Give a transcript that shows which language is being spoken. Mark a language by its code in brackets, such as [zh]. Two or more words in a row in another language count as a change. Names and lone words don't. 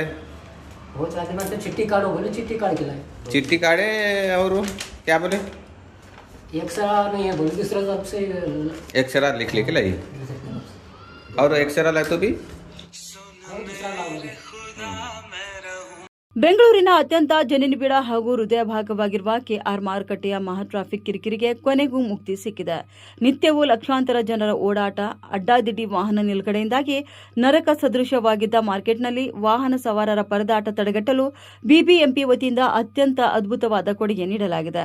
[hi] वो चाहते मैं तो चिट्ठी काटो, बोले चिट्ठी काट के लाए। चिट्ठी काटे और क्या बोले? एक्सरा नहीं है, बोले दूसरा सबसे एक्सरा लिख लेके लाई और एक्सरा लाए तो भी दूसरा लाओ। [kn] ಬೆಂಗಳೂರಿನ ಅತ್ಯಂತ ಜನನಿಬಿಡ ಹಾಗೂ ಹೃದಯ ಭಾಗವಾಗಿರುವ ಕೆಆರ್ ಮಾರುಕಟ್ಟೆಯ ಮಹಾ ಟ್ರಾಫಿಕ್ ಕಿರಿಕಿರಿಗೆ ಕೊನೆಗೂ ಮುಕ್ತಿ ಸಿಕ್ಕಿದೆ. ನಿತ್ಯವೂ ಲಕ್ಷಾಂತರ ಜನರ ಓಡಾಟ, ಅಡ್ಡಾದಿಡ್ಡಿ ವಾಹನ ನಿಲುಗಡೆಯಿಂದಾಗಿ ನರಕ ಸದೃಶವಾಗಿದ್ದ ಮಾರ್ಕೆಟ್ನಲ್ಲಿ ವಾಹನ ಸವಾರರ ಪರದಾಟ ತಡೆಗಟ್ಟಲು ಬಿಬಿಎಂಪಿ ವತಿಯಿಂದ ಅತ್ಯಂತ ಅದ್ಭುತವಾದ ಕೊಡುಗೆ ನೀಡಲಾಗಿದೆ.